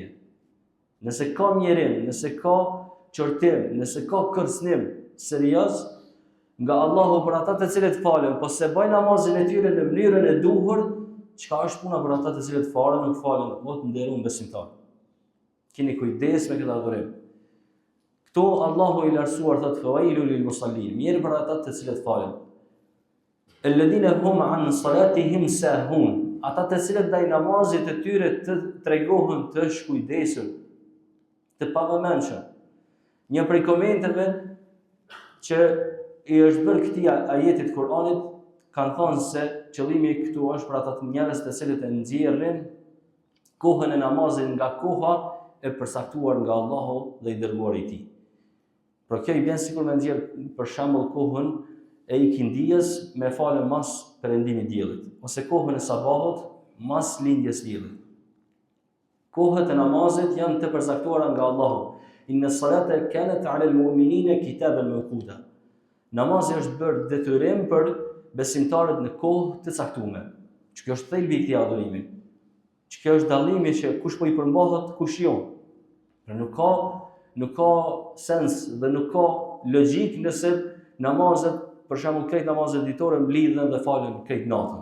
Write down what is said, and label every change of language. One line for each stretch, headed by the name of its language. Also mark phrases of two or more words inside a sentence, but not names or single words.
Albanian: Nëse ka mjerim, nëse ka qortim, nëse ka kërcënim serioz nga Allahu për ata të cilët falen, po se bëjnë namazin e tyre në mënyrën e duhur, çka është puna për ata të cilët falen, nuk falen, o të nderuar besimtar. Keni kujdes me këtë adhurim. Këto Allahu i lartësuar thot
Arabic: فويل للمصلين,
Albanian: mirë për ata të cilët falen.
Arabic: الذين هم عن صلاتهم ساهون,
Albanian: ata të cilët ndaj namazit të tyre të tregohen të shkujdesur, të pavëmendshëm. Një prej komenteve që i është bërë këtij ajetit Kur'anit, kanë thënë se qëllimi këtu është për ata njerëz të cilët e nxjerrin kohën e namazit nga koha e përcaktuar nga Allahu dhe i dërguari i tij. Por kjo i bën sikur me nxjerr për shembull kohën e ikindijës me falën mas perëndimit diellit, ose kohën e sabahut mas lindjes diellit. Kohët e namazit janë të përcaktuara nga Allahu.
Arabic: إن الصلاة كانت على المؤمنين كتابا موقوتا.
Albanian: Namazi është bërë detyrim për besimtarët në kohë të caktuar. Kjo është thelbi i këtij adhurimi. Kjo është dallimi që kush po i përmbahet, kush jo. Nuk ka sens dhe nuk ka logjik nëse namazet, për shembull krejt namazet ditore mblidhen dhe falen krejt natën.